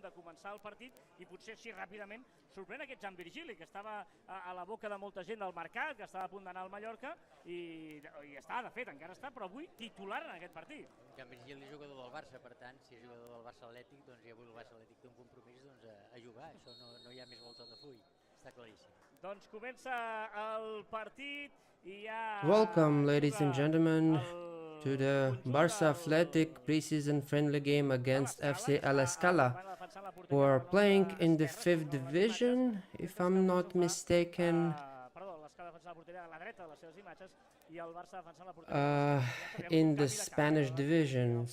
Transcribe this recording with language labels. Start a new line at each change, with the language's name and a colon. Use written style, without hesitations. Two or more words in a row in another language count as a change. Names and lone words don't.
Catalan: de començar el partit i potser així ràpidament sorprèn aquest Jan Virgili, que estava a la boca de molta gent del mercat, que estava a punt d'anar al Mallorca i està, de fet, encara està, però avui titular en aquest partit. Jan Virgili és jugador del Barça, per tant, si és jugador del Barça Atlètic, doncs i avui el Barça Atlètic té un compromís a jugar, això no hi ha més volta de full, està claríssim. Doncs comença el partit i ja...
English: Welcome, ladies and gentlemen, to the Barça Athletic preseason friendly game against FC La Scala, who are playing in the 5th division, if I'm not mistaken, in the Spanish division.